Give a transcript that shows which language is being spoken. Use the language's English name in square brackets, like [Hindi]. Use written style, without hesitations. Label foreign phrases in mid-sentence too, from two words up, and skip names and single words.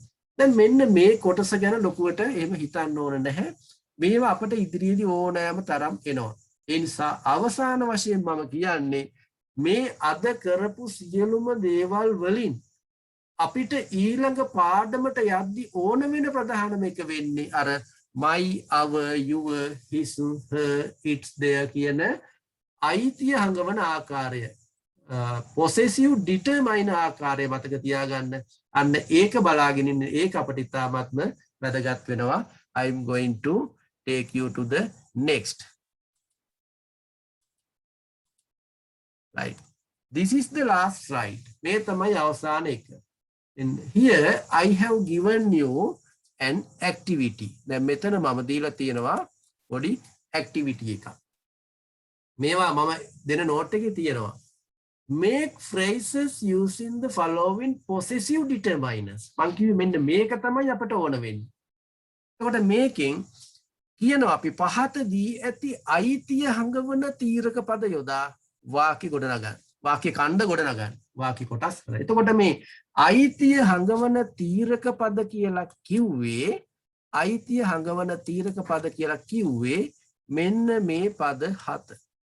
[Sinhala] දැන් මෙන්න මේ කොටස ගැන ලොකුවට එහෙම හිතන්න ඕන නැහැ. මේවා අපට ඉදිරියේදී ඕනෑම තරම් එනවා. ඒ නිසා අවසාන වශයෙන් මම කියන්නේ මේ අද කරපු සියලුම දේවල් වලින් අපිට ඊළඟ පාඩමට යද්දි ඕන වෙන ප්‍රධානම එක වෙන්නේ අර [English] my, our, your, his, her, its, their [Sinhala] කියන අයිතිය හඟවන ආකාරය. [English] possessive determine [Sinhala] ආකාරය මතක තියාගන්න. අන්න ඒක බලාගෙන ඉන්න ඒක අපිට ඉතාමත්ම වැදගත් වෙනවා. [English] I'm going to take you to the next. Right. This is the last slide. [Sinhala] මේ තමයි අවසාන එක. [English] And here I have given you an activity. [Sinhala] දැන් මෙතන මම දීලා තියෙනවා පොඩි activity එකක්. මේවා මම දෙන note එකේ තියෙනවා. [English] Make phrases using the following possessive determiners. [Sinhala] මං කිව්වේ මෙන්න මේක තමයි අපට ඕන වෙන්නේ. එතකොට මේකෙන් කියනවා අපි පහත දී ඇති අයිතිය හඟවන තීරක පද යොදා වාක්‍ය ගොඩනගන්න. වාක්‍ය ඛණ්ඩ ගොඩනගන්න. වාක්‍ය කොටස් කරලා. එතකොට මේ අයිතිය හඟවන තීරක පද කියලා කිව්වේ අයිතිය හඟවන තීරක පද කියලා කිව්වේ මෙන්න මේ පද 7.